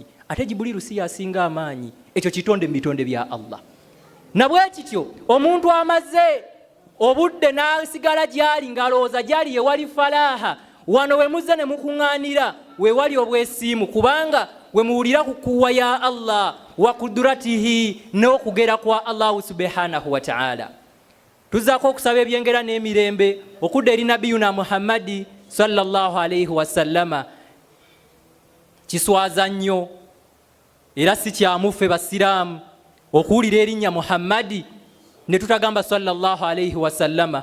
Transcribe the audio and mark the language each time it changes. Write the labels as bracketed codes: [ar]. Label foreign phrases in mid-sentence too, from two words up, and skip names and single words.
[lg] Ate Jibuliru si yasinga amaanyi, ekyo kitonde mu bitonde bya Allah. Na bwe kityo omuntu amaze obudde n'asigala gy'ali ng'alowooza gy'ali ye wali falaaha, wano we muzze ne mukuŋŋaanira we wali obwesiimu, kubanga we muwulira ku kuwa ya Allah [ar] وقدرته [lg] n'okugera kwa [ar] الله سبحانه وتعالى. [lg] Tuzzaako okusaba ebyengera n'emirembe okudda eri nabiyuna Muhammadi [ar] صلى الله عليه وسلم. [lg] Kiswaza nnyo era si kyamufe basiraamu okuwulira erinnya Muhammadi ne tutagamba [ar] صلى الله عليه وسلم.